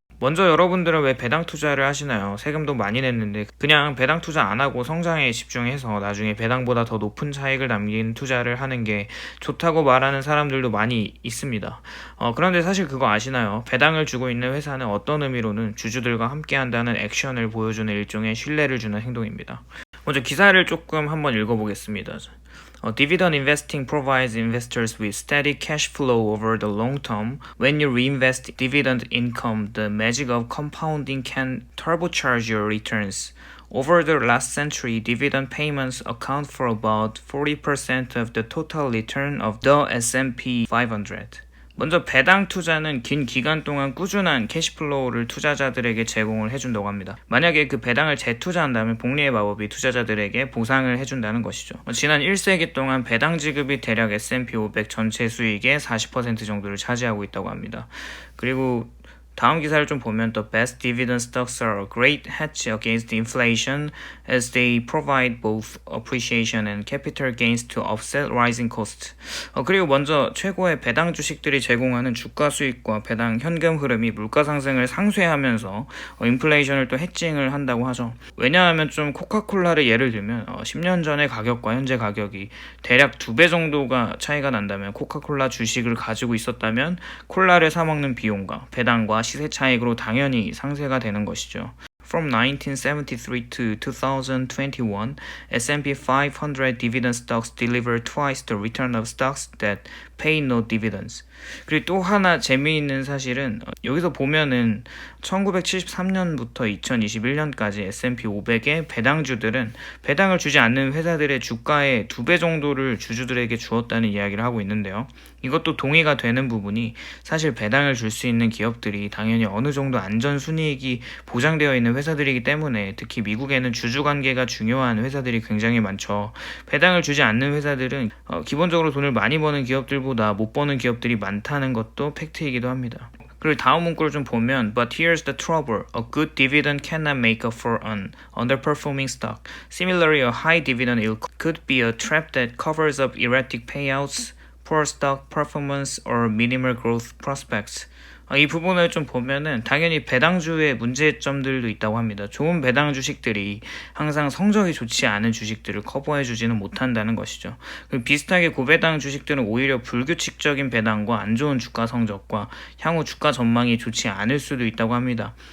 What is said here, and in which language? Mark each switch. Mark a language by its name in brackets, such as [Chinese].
[Korean] 먼저 여러분들은 왜 배당 투자를 하시나요? 세금도 많이 냈는데 그냥 배당 투자 안 하고 성장에 집중해서 나중에 배당보다 더 높은 차익을 남긴 투자를 하는 게 좋다고 말하는 사람들도 많이 있습니다. 그런데 사실 그거 아시나요? 배당을 주고 있는 회사는 어떤 의미로는 주주들과 함께 한다는 액션을 보여주는 일종의 신뢰를 주는 행동입니다. 먼저 기사를 조금 한번 읽어보겠습니다. [English] Dividend investing provides investors with steady cash flow over the long term. When you reinvest dividend income, the magic of compounding can turbocharge your returns. Over the last century, dividend payments account for about 40% of the total return of the S&P 500. [Korean] 먼저 배당 투자는 긴 기간 동안 꾸준한 캐시플로우를 투자자들에게 제공을 해준다고 합니다. 만약에 그 배당을 재투자한다면 복리의 마법이 투자자들에게 보상을 해준다는 것이죠. 지난 1세기 동안 배당 지급이 대략 S&P 500 전체 수익의 40% 정도를 차지하고 있다고 합니다. 그리고 다음 기사를 좀 보면 [English] The best dividend stocks are a great hedge against inflation as they provide both appreciation and capital gains to offset rising costs. [Korean] 그리고 먼저 최고의 배당 주식들이 제공하는 주가 수익과 배당 현금 흐름이 물가 상승을 상쇄하면서 인플레이션을 또 해칭을 한다고 하죠. 왜냐하면 좀 코카콜라를 예를 들면 10년 전의 가격과 현재 가격이 대략 2배 정도가 차이가 난다면 코카콜라 주식을 가지고 있었다면 콜라를 사 먹는 비용과 배당과 시세 차익으로 당연히 상쇄가 되는 것이죠. [English] From 1973 to 2021, S&P 500 dividend stocks deliver twice the return of stocks that pay no dividends. [Korean] 그리고 또 하나 재미있는 사실은 여기서 보면은 1973년부터 2021년까지 S&P 500의 배당주들은 배당을 주지 않는 회사들의 주가의 2배 정도를 주주들에게 주었다는 이야기를 하고 있는데요. 이것도 동의가 되는 부분이 사실 배당을 줄 수 있는 기업들이 당연히 어느 정도 안전순이익이 보장되어 있는 회사들이기 때문에 특히 미국에는 주주관계가 중요한 회사들이 굉장히 많죠. 배당을 주지 않는 회사들은 기본적으로 돈을 많이 버는 기업들보다 못 버는 기업들이 많다는 것도 팩트이기도 합니다. 그리고 다음 문구를 좀 보면 [English] But here's the trouble. A good dividend cannot make up for an underperforming stock. Similarly, a high dividend yield could be a trap that covers up erratic payouts, poor stock performance, or minimal growth prospects. [Korean] 이 부분을 좀 보면은 당연히 배당주의 문제점들도 있다고 합니다. 좋은 배당 주식들이 항상 성적이 좋지 않은 주식들을 커버해주지는 못한다는 것이죠. 비슷하게 고배당 주식들은 오히려 불규칙적인 배당과 안 좋은 주가 성적과 향후 주가 전망이 좋지 않을 수도 있다고 합니다.